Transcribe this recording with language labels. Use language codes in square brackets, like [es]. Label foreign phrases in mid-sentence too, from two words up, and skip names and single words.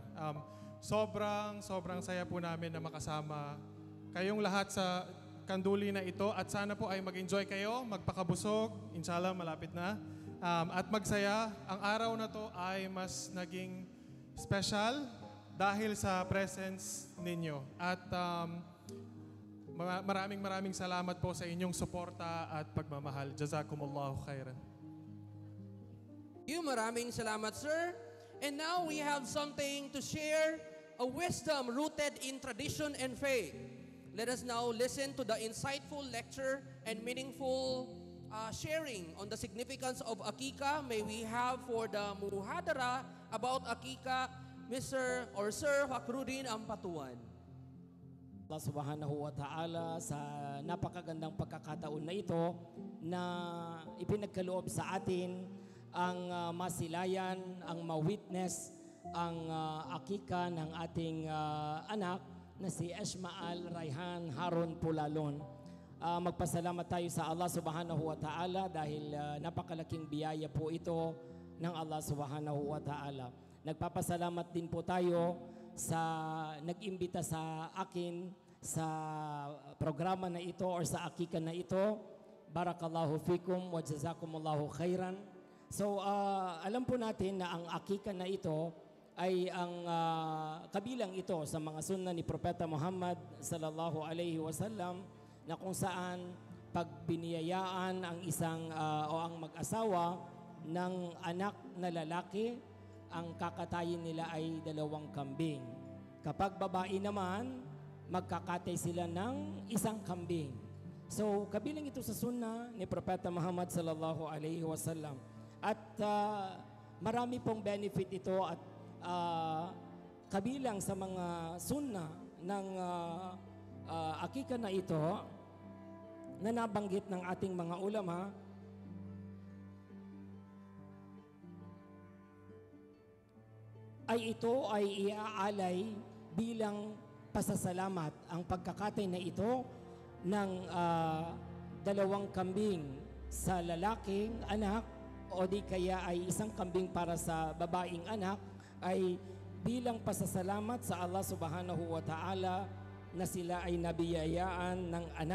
[tl] Sobrang saya po namin na makasama kayong lahat sa Kanduli na ito at sana po ay mag-enjoy kayo, magpakabusog, inshallah malapit na, at magsaya. Ang araw na to ay mas naging special dahil sa presence ninyo. At maraming salamat po sa inyong suporta at pagmamahal. [ar] جزاكم الله خيرا. [tl] Maraming salamat, sir. [en] And now we have something to share, a wisdom rooted in tradition and faith. Let us now listen to the insightful lecture and meaningful sharing on the significance of Akika. May we have for the muhadara about Akika, Mr. or Sir Fakhruddin Ampatuan. [ar] الله سبحانه وتعالى [tl] sa napakagandang pagkakataon na ito na ipinagkaloob sa atin ang masilayan, ang ma-witness ang akika ng ating anak na si Esmael Raihan Haron Pulalon. Magpasalamat tayo sa [ar] الله سبحانه وتعالى [tl] dahil napakalaking biyaya po ito ng [ar] الله سبحانه وتعالى. [tl] Nagpapasalamat din po tayo sa nag-imbita sa akin sa programa na ito or sa akika na ito. [ar] بارك الله فيكم وجزاكم الله خيرا. [tl] So alam po natin na ang akika na ito ay ang kabilang ito sa mga sunna ni Propeta Muhammad [ar] صلى الله عليه وسلم [tl] na kung saan pag biniyayaan ang isang o ang mag-asawa ng anak na lalaki, ang kakatayin nila ay 2 kambing. Kapag babae naman, magkakatay sila ng 1 kambing. So, kabilang ito sa sunna ni Propeta Muhammad [ar] صلى الله عليه وسلم. [tl] At marami pong benefit ito at kabilang sa mga sunna ng akika na ito na nabanggit ng ating mga ulama ay ito ay iaalay bilang pasasalamat ang pagkakatay na ito ng 2 2 kambing sa lalaking anak o di kaya ay isang kambing para sa babaeng anak ay bilang pasasalamat sa [ar] الله سبحانه وتعالى [tl] na sila ay nabiyayaan ng anak.